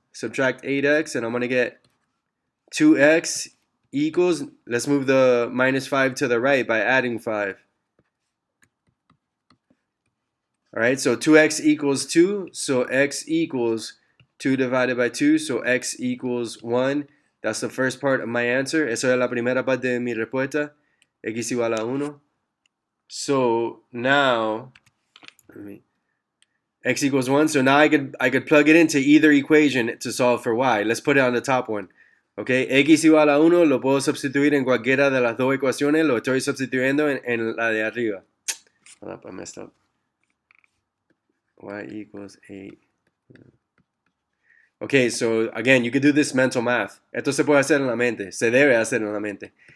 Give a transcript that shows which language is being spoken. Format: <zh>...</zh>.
<en>Subtract 8x, and I'm going to get 2x equals, let's move the minus 5 to the right by adding 5. Alright, so 2x equals 2, so x equals 2 divided by 2, so x equals 1. That's the first part of my answer.</en> <es>Esa es la primera parte de mi respuesta. X igual a 1.</es> <en>So now, x equals 1. So now I could plug it into either equation to solve for y. Let's put it on the top one.</en> <es>Okay, x igual a 1 lo puedo sustituir en cualquiera de las dos ecuaciones. Lo estoy sustituyendo en la de arriba.</es> <en>Hold up, I messed up. Y equals 8. Okay, so again, you could do this mental math.</en> <es>Esto se puede hacer en la mente. Se debe hacer en la mente.</es>